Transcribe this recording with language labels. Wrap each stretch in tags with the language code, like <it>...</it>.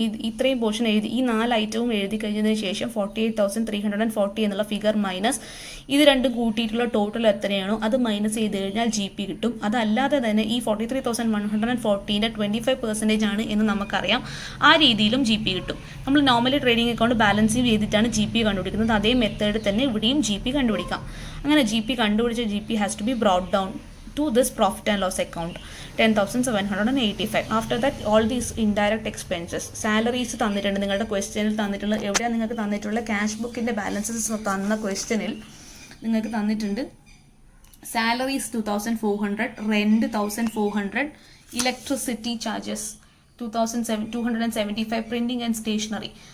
<ml>ഇത്രയും പോർഷൻ എഴുതി ഈ 4 ഐറ്റവും എഴുതി കഴിഞ്ഞതിന് ശേഷം 48,340 എന്നുള്ള ഫിഗർ മൈനസ് ഇത് രണ്ടും കൂട്ടിയിട്ടുള്ള ടോട്ടൽ എത്രയാണോ അത് മൈനസ് ചെയ്ത് കഴിഞ്ഞാൽ GP കിട്ടും. അതല്ലാതെ തന്നെ ഈ 43,140ന്റെ 25% ആണ് എന്ന് നമുക്കറിയാം. ആ രീതിയിലും GP കിട്ടും. നമ്മൾ നോർമലി ട്രേഡിംഗ് അക്കൗണ്ട് ബാലൻസ് ചെയ്തിട്ടാണ് GP കണ്ടുപിടിക്കുന്നത്. അതേ മെത്തേഡ് തന്നെ ഇവിടെയും GP കണ്ടുപിടിക്കാം. അങ്ങനെ GP കണ്ടുപിടിച്ച</ml> <en>GP has to be brought down to this profit and loss account 10,785. After that all these indirect expenses, salaries</en> <ml>തന്നിട്ടുണ്ട്. നിങ്ങളുടെ ക്വസ്റ്റ്യനിൽ തന്നിട്ടുള്ള എവിടെയാണ് നിങ്ങൾക്ക് തന്നിട്ടുള്ള ക്യാഷ് ബുക്കിന്റെ ബാലൻസസ് തന്ന ക്വസ്റ്റ്യനിൽ നിങ്ങൾക്ക് തന്നിട്ടുണ്ട്. Salaries 2,400, rent 1,400, electricity charges 275, printing and stationery.</ml>